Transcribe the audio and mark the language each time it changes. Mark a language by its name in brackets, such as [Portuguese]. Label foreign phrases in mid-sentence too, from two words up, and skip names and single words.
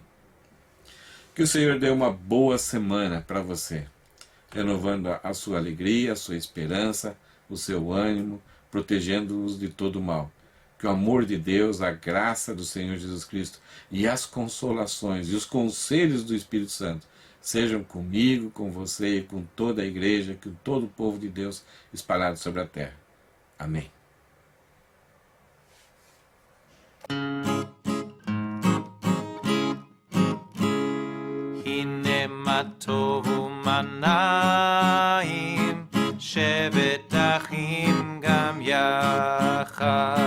[Portuguese] Que o Senhor dê uma boa semana para você, renovando a sua alegria, a sua esperança, o seu ânimo, protegendo-os de todo o mal. Que o amor de Deus, a graça do Senhor Jesus Cristo e as consolações e os conselhos do Espírito Santo sejam comigo, com você e com toda a igreja, com todo o povo de Deus espalhado sobre a terra. Amém. [Hebrew] הנה מה טוב ומנעים, שבת אחים גם יחד.